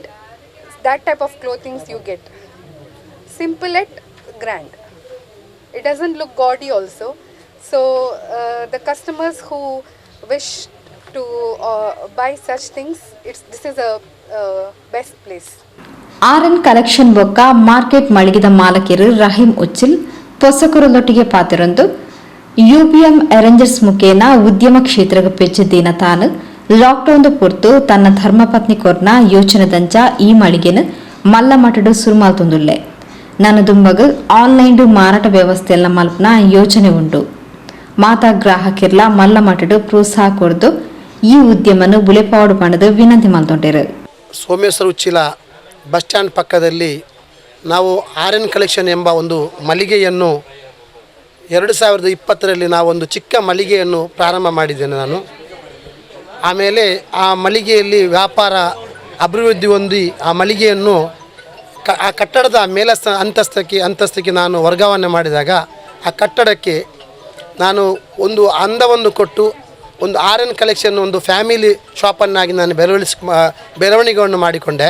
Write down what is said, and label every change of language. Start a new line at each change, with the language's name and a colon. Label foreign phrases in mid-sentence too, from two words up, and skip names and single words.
English: That type of clothing you get. Simple yet grand. It doesn't look gaudy also. So the customers who wish to buy such things, this is a best place.
Tulu: RN ಕಲೆಕ್ಷನ್ ಬೊಕ್ಕ ಮಾರ್ಕೆಟ್ ಮಳಿಗೆದ ಮಾಲಕಿರು ರಹೀಂ ಉಚ್ಚಿಲ್ ಪೊಸಕುರಲೊಟ್ಟಿಗೆ ಪಾತಿರೊಂದು UBM ಅರೇಂಜರ್ಸ್ ಮುಖೇನ ಉದ್ಯಮ ಕ್ಷೇತ್ರಕ್ಕೆ ಪೆಚ್ಚಿದ್ದೀನ ತಾನು ಲಾಕ್ಡೌನ್ ಪೊರ್ತು ತನ್ನ ಧರ್ಮಪತ್ನಿ ಕೊರ್ನ ಯೋಚನೆದಂಚ ಈ ಮಳಿಗೆನ ಮಲ್ಲ ಮಟಡು ಸುರುಮಾಲ್ತೊಂದುಲ್ಲೆ ನನ್ನ ದುಂಬಗ ಆನ್ಲೈನ್ ಮಾರಾಟ ವ್ಯವಸ್ಥೆಯಲ್ಲ ಮಲ್ಪನ ಯೋಚನೆ ಉಂಟು ಮಾತಾ ಗ್ರಾಹಕರ್ಲ ಮಲ್ಲ ಮಟಡು ಪ್ರೋತ್ಸಾಹ ಕೊರ್ದು ಈ ಉದ್ಯಮನು ಬುಲೆಪಾಡು ಪಣದು ವಿನಂತಿ ಮಲ್ತೊಂಡರು.
Kannada: ಸೋಮೇಶ್ವರ ಉಚ್ಚಿಲ
English: bus stand
Kannada: ಪಕ್ಕದಲ್ಲಿ ನಾವು RN ಕಲೆಕ್ಷನ್ ಎಂಬ ಒಂದು ಮಳಿಗೆಯನ್ನು 2020ರಲ್ಲಿ ನಾವೊಂದು ಚಿಕ್ಕ ಮಳಿಗೆಯನ್ನು ಪ್ರಾರಂಭ ಮಾಡಿದ್ದೇನೆ ನಾನು. ಆಮೇಲೆ ಆ ಮಳಿಗೆಯಲ್ಲಿ ವ್ಯಾಪಾರ ಅಭಿವೃದ್ಧಿ ಹೊಂದಿ ಆ ಮಳಿಗೆಯನ್ನು ಆ ಕಟ್ಟಡದ ಅಂತಸ್ತಕ್ಕೆ ನಾನು ವರ್ಗಾವಣೆ ಮಾಡಿದಾಗ ಆ ಕಟ್ಟಡಕ್ಕೆ ನಾನು ಒಂದು ಅಂದವನ್ನು ಕೊಟ್ಟು ಒಂದು RN ಕಲೆಕ್ಷನ್ ಒಂದು ಫ್ಯಾಮಿಲಿ ಶಾಪನ್ನಾಗಿ ನಾನು ಬೆಳವಣಿಗೆಯನ್ನು ಮಾಡಿಕೊಂಡೆ.